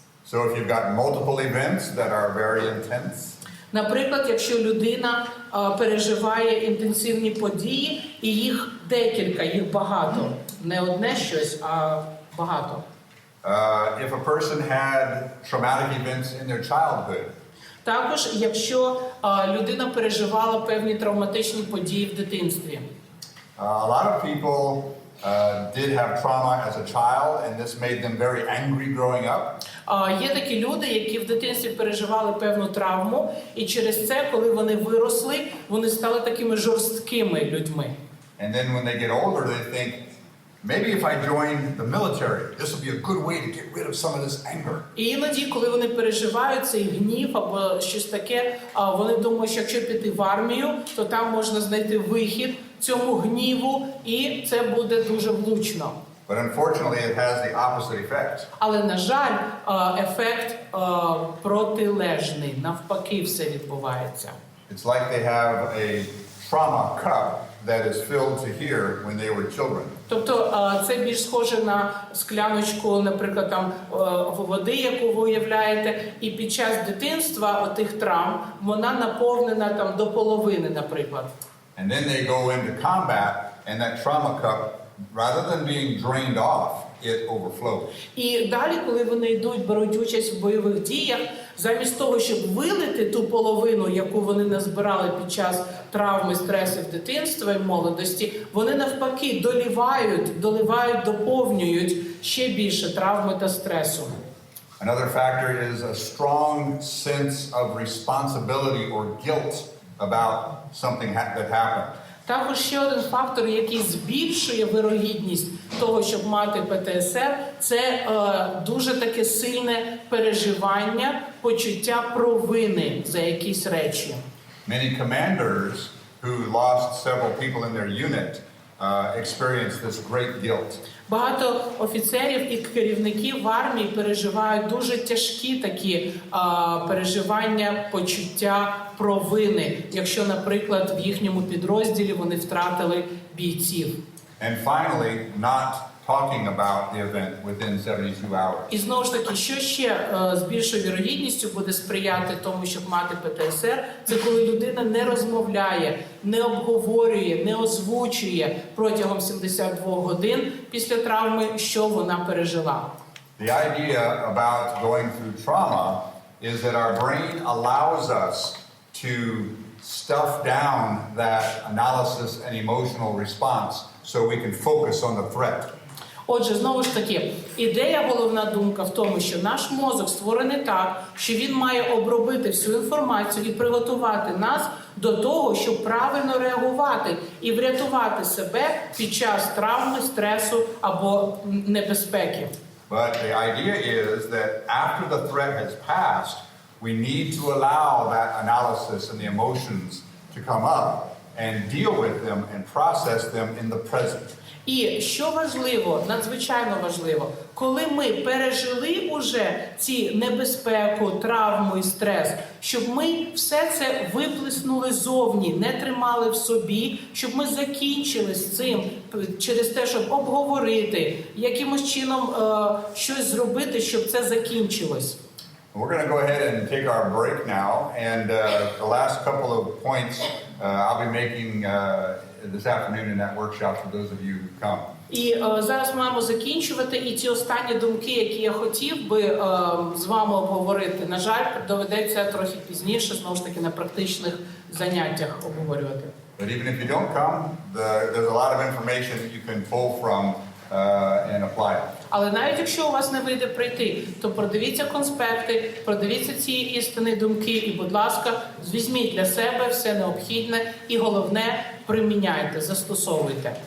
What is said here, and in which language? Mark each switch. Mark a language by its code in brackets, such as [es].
[en] So if you've got multiple events that are very intense, [uk] наприклад, якщо людина переживає інтенсивні події, і їх декілька, їх багато, не одне щось, а багато. [en] if a person had traumatic events in their childhood, [uk] також, якщо людина переживала певні травматичні події в дитинстві. [en] a lot of people did have trauma as a child, and this made them very angry growing up. [uk] Є такі люди, які в дитинстві переживали певну травму, і через це, коли вони виросли, вони стали такими жорсткими людьми. [en] And then when they get older, they think, maybe if I join the military, this will be a good way to get rid of some of this anger. [uk] І іноді, коли вони переживають цей гнів або щось таке, вони думають, що якщо піти в армію, то там можна знайти вихід цьому гніву, і це буде дуже влучно. [en] But unfortunately, it has the opposite effect. [uk] Але, на жаль, ефект протилежний. Навпаки, все відбувається. [en] It's like they have a trauma cup that is filled to here when they were children. [uk] Тобто це більш схоже на скляночку, наприклад, там води, яку ви уявляєте, і під час дитинства отих травм вона наповнена там до половини, наприклад. [en] And then they go into combat, and that trauma cup, rather than being drained off, it overflows. [uk] І далі, коли вони йдуть, беруть участь в бойових діях, замість того, щоб вилити ту половину, яку вони назбирали під час травми, стресів дитинства і молодості, вони навпаки доливають, доповнюють ще більше травми та стресу. [en] Another factor is a strong sense of responsibility or guilt about something that happened. [uk] Також ще один фактор, який збільшує вирогідність того, щоб мати ПТСР, це дуже таке сильне переживання, почуття провини за якісь речі. [en] Many commanders who lost several people in their unit experienced this great guilt. [uk] Багато офіцерів і керівників в армії переживають дуже тяжкі такі переживання, почуття провини, якщо, наприклад, в їхньому підрозділі вони втратили бійців. [en] And finally, not talking about the event within 72 hours. [uk] І знову ж таки, що ще з більшою вірогідністю буде сприяти тому, щоб мати ПТСР, це коли людина не розмовляє, не обговорює, не озвучує протягом 72 годин після травми, що вона пережила. [en] The idea about going through trauma is that our brain allows us to stuff down that analysis and emotional response so we can focus on the threat. [uk] Отже, знову ж таки, ідея, головна думка в тому, що наш мозок створений так, що він має обробити всю інформацію і приготувати нас до того, щоб правильно реагувати і врятувати себе під час травми, стресу або небезпеки. [en] But the idea is that after the threat has passed, we need to allow that analysis and the emotions to come up and deal with them and process them in the present. [uk] І що важливо, надзвичайно важливо, коли ми пережили уже ці небезпеку, травму і стрес, щоб ми все це виплеснули зовні, не тримали в собі, щоб ми закінчили з цим через те, щоб обговорити, якимось чином щось зробити, щоб це закінчилось. [en] We're going to go ahead and take our break now, and the last couple of points I'll be making this afternoon in that workshop for those of you who come. [uk] І зараз маємо закінчувати, і ці останні думки, які я хотів би з вами обговорити, на жаль, доведеться трохи пізніше, знову ж таки, на практичних заняттях обговорювати. [en] But even if you don't come, there's a lot of information that you can pull from and apply it. [uk] Але навіть якщо у вас не вийде прийти, то продивіться конспекти, продивіться ці істини, думки і, будь ласка, візьміть для себе все необхідне і головне – приміняйте, застосовуйте.